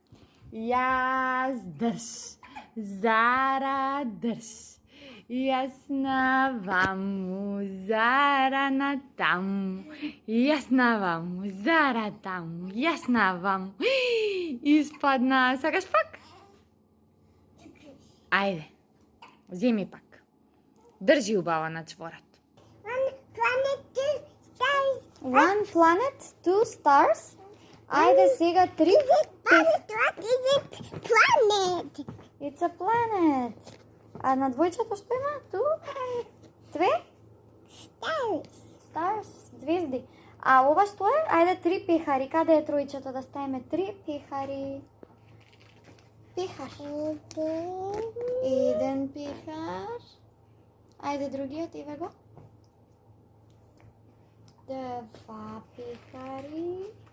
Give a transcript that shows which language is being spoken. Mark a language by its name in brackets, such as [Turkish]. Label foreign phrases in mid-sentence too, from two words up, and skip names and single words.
[Macedonian] јас држ, Зара држ, јасна ваму, Зара на таму, јасна ваму, Зара таму, јасна ваму, испадна, сакаш пак? Ајде. Земи пак. Држи убава на чворот. [English] One planet, two stars. One planet, two stars. [Macedonian] Ајде сега 3. [English] What is it? Planet. It's a planet. [Macedonian] А на двојчето што има? [English] Two? 2? Stars. Stars, [Macedonian] звезди. А ова што е? Ајде 3 пехари. Каде е тројчето да ставиме 3 пехари? Пехар. Еден пехар. Ајде другиот, еве го. 2 пехари.